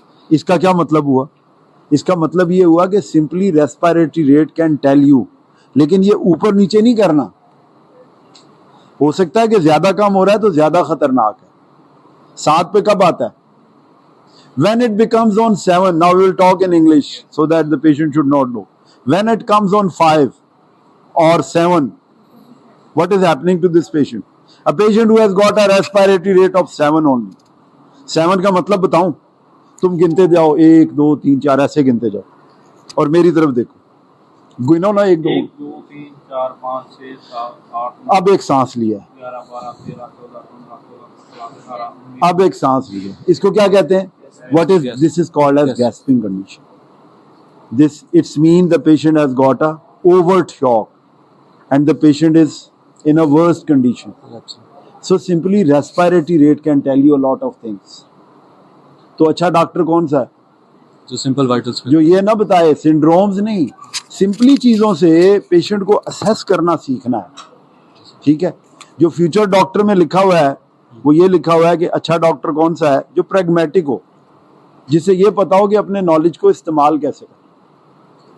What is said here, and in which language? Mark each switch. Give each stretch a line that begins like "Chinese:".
Urdu: اس کا کیا مطلب ہوا؟ اس کا مطلب یہ ہوا کہ
English: simply respiratory rate can tell you,
Urdu: لیکن یہ اوپر نیچے نہیں کرنا. ہو سکتا ہے کہ زیادہ کم ہو رہا ہے تو زیادہ خطرناک ہے. 7 پہ کب آتا ہے؟
English: when it becomes on 7, now we will talk in English so that the patient should not know. When it comes on 5 or 7, what is happening to this patient? A patient who has got a respiratory rate of 7 only.
Urdu: 7 کا مطلب بتاؤں؟ تم گنتے جاؤ 1 2 3 4 ایسے گنتے جاؤ اور میری طرف دیکھو. گنو نا 1 2 3 4 5 6 7 8. اب ایک سانس لیا. 11 12 13 14 15 16 17 18. اب ایک سانس لیا. اس کو کیا کہتے ہیں؟
English: This is called as gasping condition. It's mean the patient has got a overt shock and the patient is in a worse condition. So simply respiratory rate can tell you a lot of things.
Urdu: تو اچھا doctor کون سا ہے؟ جو simple وائٹلز جو یہ نہ بتائے سنڈرومز نہیں، سمپلی چیزوں سے پیشنٹ کو اسیس کرنا سیکھنا ہے. ٹھیک ہے. جو فیوچر ڈاکٹر میں لکھا ہوا ہے وہ یہ لکھا ہوا ہے کہ اچھا ڈاکٹر کون سا ہے؟ جو پریگمیٹک ہو، جس سے یہ پتا ہو کہ اپنے نالج کو استعمال کیسے کرنا.